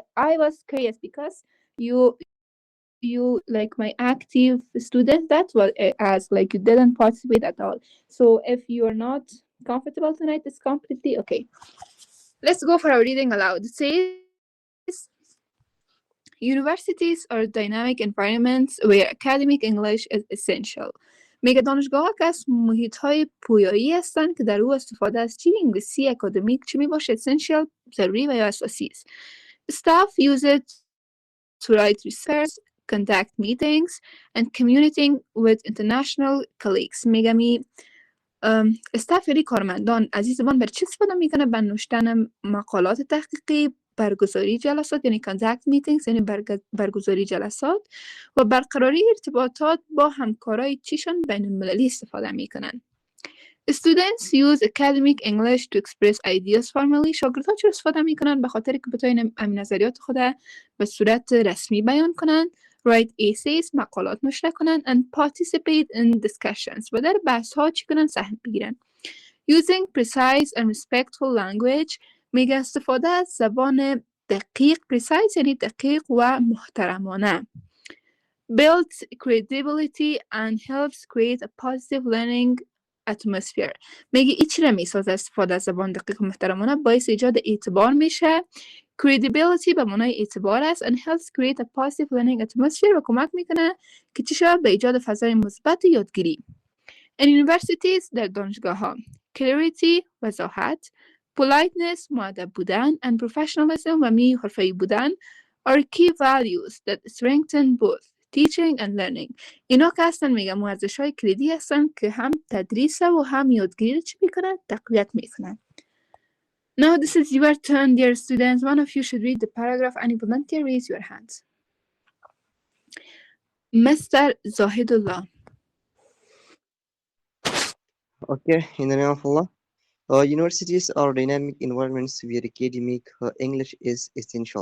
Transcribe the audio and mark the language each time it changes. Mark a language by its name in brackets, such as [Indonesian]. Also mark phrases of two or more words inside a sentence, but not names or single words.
[English] I was curious because you like my active student. That's what I asked. Like you didn't participate at all. So if you are not comfortable tonight, it's completely okay. Let's go for our reading aloud. It says, universities are dynamic environments where academic English is essential. [Persian] میگه دانشگاه‌ها که از محیط‌های پویایی هستند که در او استفاده از چی انگلیسی اکادمیک چی میباشه essential ضروری و یا اساسی است. [English] Staff use it to write research, conduct meetings and communicating with international colleagues. [Persian] میگه استاف یعنی کارمندان از این زبان بر چی استفاده میکنه؟ به نوشتن مقالات تحقیقی، برگزاری جلسات یعنی [English] conduct meetings [Persian] یعنی برگزاری جلسات و برقراری ارتباطات با همکارای چیشان بین المللی استفاده میکنن. [English] Students use academic English to express ideas formally. [Persian] شاگردها چرا استفاده میکنن؟ به خاطر که بتوانن نظریات خود به صورت رسمی بیان کنن، [English] write essays [Persian] مقالات نشر کنن [English] and participate in discussions [Persian] و در بحث ها چی کنن؟ سهم بگیرن. [English] Using precise and respectful language [Persian] میگه استفاده از زبان دقیق [English] precise [Persian] یعنی دقیق و محترمانه [English] builds credibility and helps create a positive learning atmosphere. [Persian] میگه ایچی را میسازه استفاده از زبان دقیق و محترمانه باعث ایجاد اعتبار میشه. credibility به معنای اعتبار است [English] and helps create a positive learning atmosphere [Persian] و کمک میکنه که چی شود به ایجاد فضای مثبت یادگیری. [English] In universities [Persian] در دانشگاه ها [English] clarity وضاحت politeness [Persian] مؤدب بودن [English] and professionalism [Persian] و حرفه‌ای بودن [English] are key values that strengthen both teaching and learning. [Persian] اینا که هستن میگم ارزش‌های کلیدی هستن که هم تدریس و هم یادگیری رو چی میکنن؟ تقویت میکنن. [English] Now this is your turn, dear students. One of you should read the paragraph. Any volunteer, raise your hands. Mr. Zahidullah. Okay, in the name of Allah. Universities are dynamic environments where academic English is essential.